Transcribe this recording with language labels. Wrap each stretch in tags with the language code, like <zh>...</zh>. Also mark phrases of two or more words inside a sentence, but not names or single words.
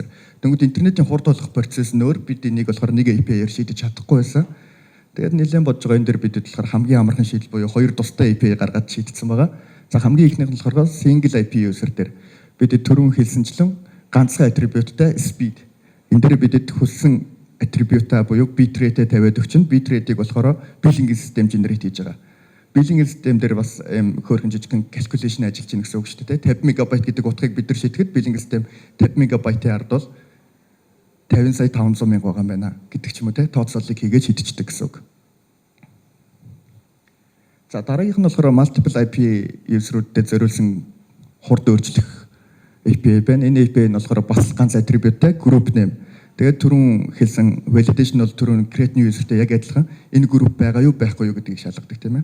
<mn>Тэгвэл интернетийн хурд болох процесс нь өөр. Бид энийг болохоор нэг API-аар шийдэж чадахгүй байсан. Тэгээд нэлээд бодож байгаа энэ дэр бидэд болохоор хамгийн амархан шийдэл буюу хоёр тустай API гаргаад шийдсэн байгаа. За хамгийн ихнийх нь болохоор</mn> <en>single IP user</en> <mn>дээр бидэд түрүүн хэлсэнчлэн ганцхан attribute-тай speed. Энэ дээр бидэд хүссэн attribute-а буюу</mn> <en>bit rate</en> <mn>тавиад өгчин.</mn> <en>Bit rate-</en> <mn>ийг болохоор</mn> <en>billing system generate</en> <mn>хийж байгаа.</mn> <en>Billing system</en> <mn>дээр бас хөөрхөн жижигхэн calculation ажиллаж байна гэсэн үг шүү дээ. 50 MB гэдэг утгыг бид нар шийдэхэд</mn> <en>billing system</en> <mn>50 MB-ийн ард бол 50,500,000 байгаа юм байна гэдэг ч юм уу те тооцоолыг хийгээд шийдчихдэг гэсэн үг. За дараагийнх нь болохоор</mn> <en>multiple IP user-</en> <mn>уудад зориулсан хурд өөрчлөх API байна. Энэ API нь болохоор бас ганц attribute-тай</mn> <en>group name.</en> <mn>Тэгээд түрүүн хэлсэн validation бол түрүүн</mn> <en>create new user-</en> <mn>тэй яг адилхан энэ group байгаа юу байхгүй юу гэдгийг шалгадаг тийм ээ.</mn>